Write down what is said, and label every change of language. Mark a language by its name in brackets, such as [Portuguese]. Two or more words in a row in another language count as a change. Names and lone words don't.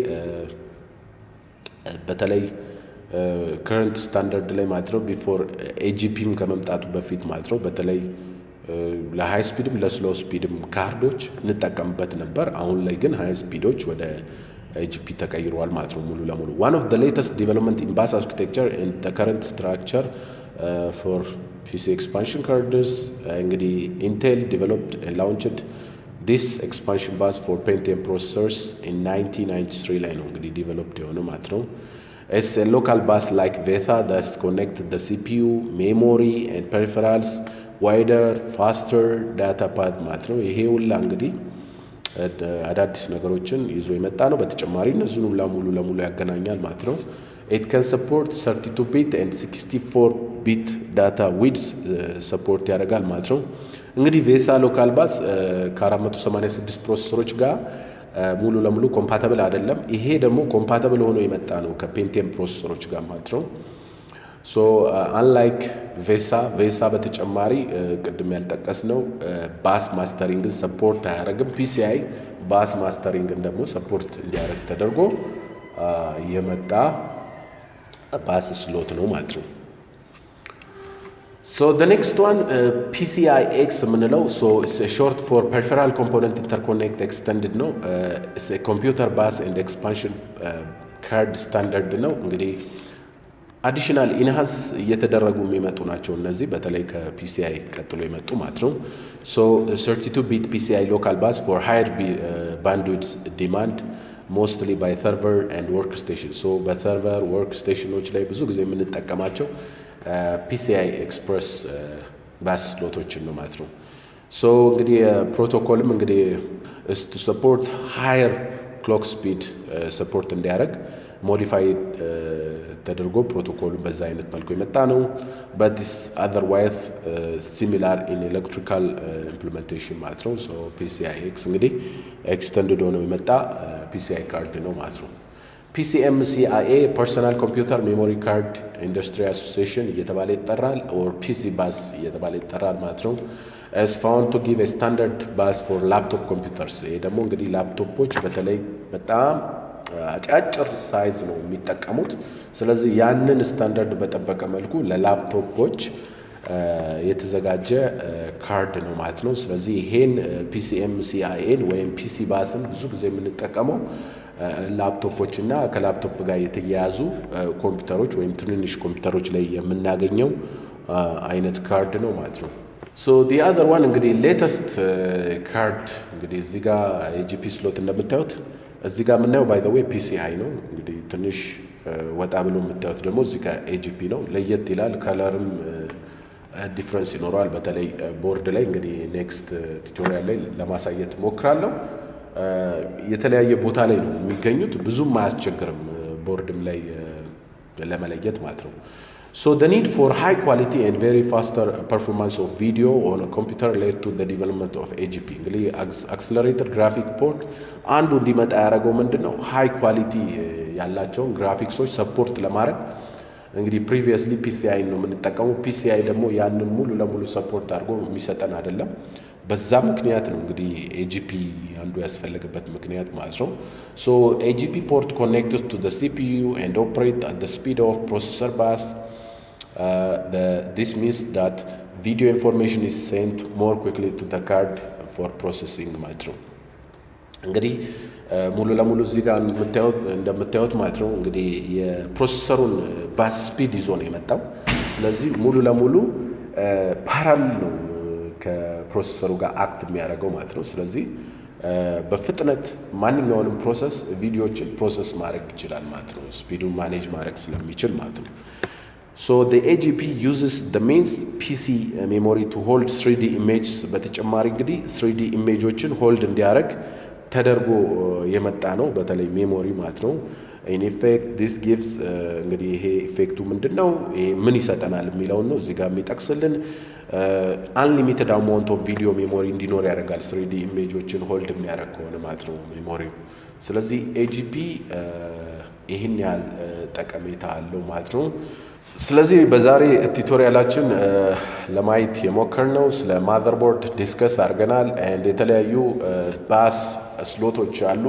[Amharic] በተለይ ከረንት ስታንዳርድ ላይ ማለት ነው ቢፎር AGPም ከመምጣቱ በፊት ማለት ነው በተለይ ለሃይ ስፒድም ለስሎ ስፒድም ካርዶች እንጠቀምበት ነበር። አሁን ላይ ግን ሃይ ስፒዶች ወደ ኤጂፒ ተቀይረዋል ማለት ነው ሙሉ ለሙሉ። [English] one of the latest development in bus architecture and the current structure for PC expansion cards [Amharic] እንግዲህ [English] Intel developed and launched this expansion bus for Pentium processors in 1993 [Amharic] ላይ ነው እንግዲህ [English] developed [Amharic] የሆነው ማለት ነው። [English] It's a local bus like VESA that connects the CPU, memory and peripherals wider, faster data path [Amharic] ማለት ነው። ይሄ ሁላ እንግዲህ አዳዲስ ነገሮችን ይዞ የመጣ ነው። በተጨማሪ እነዚህን ሁላ ሙሉ ለሙሉ ያገናኛል ማለት ነው። [English] It can support 32 bit and 64 bit data widths support [Amharic] ያደርጋል ማለት ነው። እንግዲህ ቬሳ ሎካል ባስ ከ486 ፕሮሰሰሮች ጋር ሙሉ ለሙሉ ኮምፓቲብል አይደለም። ይሄ ደግሞ ኮምፓቲብል ሆኖ የመጣ ነው ከፔንቲየም ፕሮሰሰሮች ጋር ማለት ነው። [English] so unlike [Amharic] ቬሳ በተጨማሪ ቅድም ያልጠቀስነው ባስ ማስተሪንግን ሰፖርት አያደርግም። ፒሲአይ ባስ ማስተሪንግን ደግሞ ሰፖርት እንዲያደርግ ተደርጎ የመጣ ባስ ስሎት ነው ማለት ነው። [English] So the next one PCIX የምንለው so it's a short for peripheral component interconnect extended ነው it's a computer bus and expansion card standard [Amharic] ነው። እንግዲህ አዲሽናል ኢንሃንስ እየተደረጉ የሚመጡ ናቸው እነዚህ በተለይ ከፒሲአይ ቀጥሎ የመጡ ማለት [English] ነው። so 32 bit PCI local bus for higher bandwidth demand mostly by server and workstation so [Amharic] በሰርቨር ወርክስቴሽኖች ላይ ብዙ ጊዜ የምንጠቀማቸው PCI ኤክስፕረስ ባስ ስሎቶችን ነው ማለት ነው። ሶ እንግዲህ ፕሮቶኮልም እንግዲህ [English] to support higher clock speed support [Amharic] እንዲያደርግ ሞዲፋይ ተደርጎ ፕሮቶኮሉ በዛ አይነት መልኩ የመጣ [English] ነው። but is otherwise similar in electrical implementation [Amharic] ማለት ነው። [English] so PCIX [Amharic] እንግዲህ ኤክስተንድድ ሆኖ የመጣ PCI ካርድ ነው ማለት ነው። PCMCIA ፐርሰናል ኮምፒውተር ሜሞሪ ካርድ ኢንዱስትሪ አሶሲዬሽን እየተባለ ይጠራል [English] or PC bus [Amharic] እየተባለ ይጠራል ማለት ነው። [English] as found to give a standard bus for laptop computers [Amharic] ይሄ ደግሞ እንግዲህ ላፕቶፖች በተለይ በጣም አጫጭር ሳይዝ ነው የሚጠቀሙት። ስለዚህ ያንን ስታንዳርድ በጠበቀ መልኩ ለላፕቶፖች የተዘጋጀ ካርድ ነው ማለት ነው። ስለዚህ ይሄን PCMCIA ወይም PC ባስን ብዙ ጊዜ የምንጠቀመው ላፕቶፖች እና ከላፕቶፕ ጋር የተያያዙ ኮምፒውተሮች ወይም ትንንሽ ኮምፒውተሮች ላይ የምናገኘው አይነት ካርድ ነው ማለት ነው። [English] so the other one [Amharic] እንግዲህ ሌተስት ካርድ እንግዲህ እዚህ ጋር የጂፒ ስሎት እንደምታዩት እዚህ ጋር የምናየው [English] by the way [Amharic] PCI ነው። እንግዲህ ትንሽ ወጣ ብሎ የምታዩት ደግሞ እዚህ ጋር AGP ነው። ለየት ይላል። ከለርም ዲፍረንስ ይኖረዋል። በተለይ ቦርድ ላይ እንግዲህ [English] next tutorial [Amharic] ላይ ለማሳየት ሞክራለሁ። የተለያየ ቦታ ላይ ነው የሚገኙት። ብዙም አያስቸግርም ቦርድም ላይ ለመለየት ማለት ነው። [English] so the need for high quality and very faster performance of video on a computer led to the development of AGP [Amharic] እንግዲህ [English] accelerated graphic port [Amharic] አንዱ እንዲመጣ ያደረገው ምንድነው ሃይ ኳሊቲ ያላቸውን ግራፊክሶች ሰፖርት ለማድረግ እንግዲህ previously PCI ነው የምንጠቀመው። PCI ደግሞ ያንን ሙሉ ለሙሉ ሰፖርት አድርጎ የሚሰጠን አይደለም። በዛ ምክንያት ነው እንግዲህ AGP አንዱ ያስፈልገበት ምክንያት ማለት ነው። [English] so AGP port connected to the CPU and operate at the speed of processor bus [Amharic] this means that video information is sent more quickly to the card for processing ማለት ነው። እንግዲህ ሙሉ ለሙሉ እዚህ ጋር እንደምታዩት ማለት ነው እንግዲህ የፕሮሰሰሩን ባስ ስፒድ ይዞ ነው የመጣው። ስለዚህ ሙሉ ለሙሉ ፓራል ነው ከፕሮሰሰሩ ጋር አክት የሚያደርገው ማለት ነው። ስለዚህ በፍጥነት ማንኛውንም ፕሮሰስ ቪዲዮዎችን ፕሮሰስ ማድረግ ይችላል ማለት ነው። ስፒዱን ማኔጅ ማድረግ ስለሚችል ማለት ነው። [English] so the AGP uses the main PC memory to hold 3D images [Amharic] በተጨማሪ እንግዲህ 3D ኢሜጆችን ሆልድ እንዲያደርግ ተደርጎ የመጣ ነው በተለይ ሜሞሪ ማለት ነው። [English] in effect this gives [Amharic] እንግዲህ ይሄ ኢፌክቱ ምንድነው ይሄ ምን ይሰጠናል የሚለውን ነው እዚህ ጋር የሚጠቅስልን [English] unlimited amount of video memory [Amharic] እንዲኖር ያደርጋል 3D ኢሜጆችን ሆልድ የሚያደርግ ከሆነ ማለት ነው ሜሞሪው። ስለዚህ AGP ይሄን ያህል ጠቀሜታ አለው ማለት ነው። ስለዚህ በዛሬ ቱቶሪያላችን ለማየት የሞከርነው ስለ ማዘርቦርድ ዲስከስ አድርገናል and የተለያዩ ባስ ስሎቶች አሉ